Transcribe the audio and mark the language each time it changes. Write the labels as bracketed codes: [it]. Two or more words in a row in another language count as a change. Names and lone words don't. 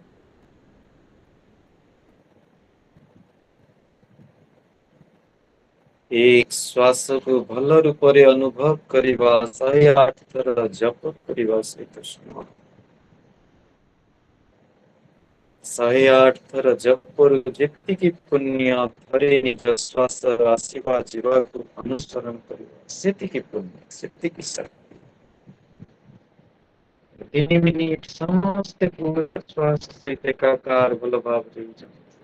[or] ଏକ ଶ୍ୱାସ କୋ ଭଲ ରୂପରେ ଅନୁଭବ କରିବା 108 ଥର ଜପ କରିବା ସହିତ ସମାନ। 108 ଥର ଜପରୁ ଯେତିକି ପୁଣ୍ୟ ଥରେ ନିଜ ଶ୍ୱାସର ଆସିବା ଯିବାକୁ ଅନୁସରଣ କରିବା ସେତିକି ପୁଣ୍ୟ ସେତିକି ଶକ୍ତି। 3 ମିନିଟ ସମସ୍ତେ ପୂରା ଶ୍ୱାସ ସହିତ ଏକାକାର ଭଲ ଭାବରେ ହେଇଯାଅ।